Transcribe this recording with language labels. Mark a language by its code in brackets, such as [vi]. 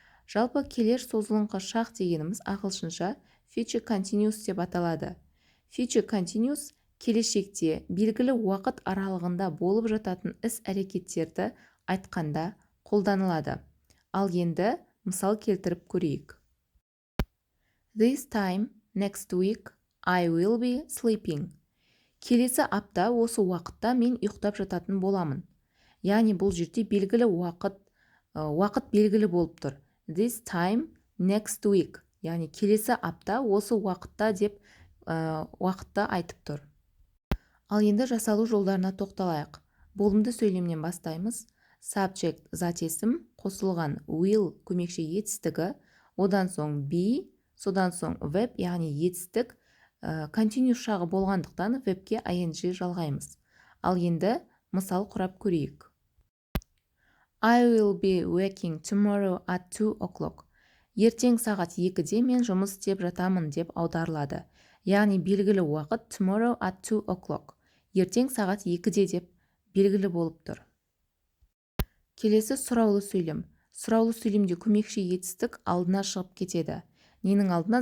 [kk] Жалпы келеш созылыңқы шақ дегеніміз ағылшынша future continuous деп аталады. Future continuous келешекте белгілі уақыт аралығында болып жататын іс-әрекеттерді айтқанда қолданылады. Ал енді мысал келтіріп көрейік. [en] This time, next week, I will be sleeping. [kk] Келесі апта осы уақытта мен ұйықтап жататын боламын. Яғни бұл жерде белгілі уақыт белгілі болып тұр. [en] This time, next week. [kk] Яғни келесі апта осы уақытта деп уақытта айтып тұр. Ал енді жасалу жолдарына тоқталайық. Болымды сөйлемнен бастаймыз. Subject зат есім, қосылған will көмекші етістігі, одан соң be, содан соң verb, яғни етістік, continuous шағы болғандықтан verбке ing жалғаймыз. Ал енді мысал құрап көрейік. [en] I will be working tomorrow at 2 o'clock. [kk] Ертең сағат 2-де мен жұмыс істеп жатамын деп аударылады. Яғни белгілі уақыт [en] tomorrow at 2 o'clock. [kk] Ертең сағат 2-де деп белгілі болып тұр. Келесі сұраулы сөйлем. Сұраулы сөйлемде көмекші етістік алдына шығып кетеді. Ненің алдына?